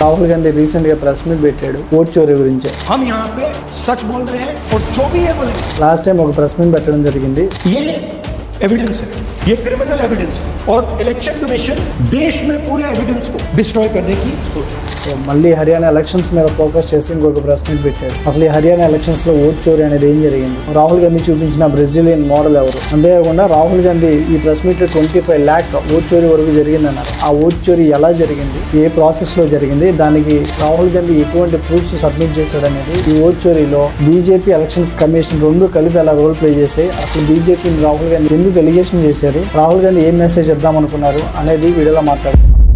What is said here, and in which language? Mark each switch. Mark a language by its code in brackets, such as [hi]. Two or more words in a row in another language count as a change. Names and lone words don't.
[te] రాహుల్ గాంధీ రీసెంట్ గా [en] press meet [te] పెట్టాడు ఓట్ చోరీ గురించి. [hi] हम यहाँ पे सच बोल रहे हैं और जो भी है बोले. [en] last time [te] ఒక [en] press meet [te] పెట్టడం జరిగింది. [hi] ये एविडेंस है, ये [en] criminal evidence [hi] है और इलेक्शन कमीशन देश में पूरे एविडेंस को डिस्ट्रॉय करने की सोच है. [te] మళ్ళీ హర్యానా ఎలక్షన్స్ మీద ఫోకస్ చేసి ఇంకొక [en] press meet [te] పెట్టాడు. అసలు ఈ హర్యానా ఎలక్షన్స్ లో ఓట్ చోరీ అనేది ఏం జరిగింది, రాహుల్ గాంధీ చూపించిన [en] Brazilian model [te] ఎవరు, అంతేకాకుండా రాహుల్ గాంధీ ఈ [en] press meet [te] లో 25 lakh ఓట్ చోరీ వరకు జరిగిందన్నారు. ఆ ఓట్ చోరీ ఎలా జరిగింది, ఏ ప్రాసెస్ లో జరిగింది, దానికి రాహుల్ గాంధీ ఎటువంటి [en] proofs submit [te] చేశాడు అనేది, ఈ ఓట్ చోరీలో బీజేపీ ఎలక్షన్ కమిషన్ రెండు కలిపి ఎలా [en] role play [te] చేసి అసలు బీజేపీని రాహుల్ గాంధీ ఎందుకు ఎలిగేషన్ చేశారు, రాహుల్ గాంధీ ఏం మెసేజ్ ఇద్దాం అనుకున్నారు అనేది వీడియోలో మాట్లాడుతున్నాం.